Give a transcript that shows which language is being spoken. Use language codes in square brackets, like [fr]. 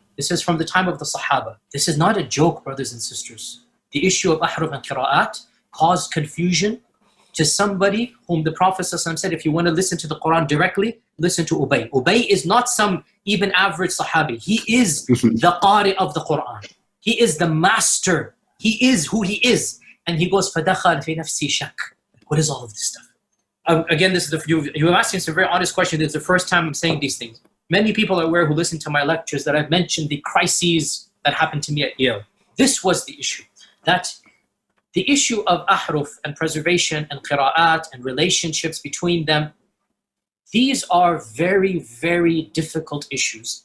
[en] This is from the time of the Sahaba. This is not a joke, brothers and sisters. The issue of ahruf and qira'at caused confusion to somebody whom the Prophet ﷺ said, if you want to listen to the Quran directly, listen to Ubay. Ubay is not some even average Sahabi. He is the Qari of the Quran. He is the master. He is who he is. And he goes, [ar] فَدَخَلْ فِي نَفْسِي شَكْ. [en] What is all of this stuff? Again, this is you are asking some very honest questions. It's the first time I'm saying these things. Many people are aware who listen to my lectures that I've mentioned the crises that happened to me at Yale. This was the issue. That the issue of ahruf and preservation and qira'at and relationships between them, these are very, very difficult issues.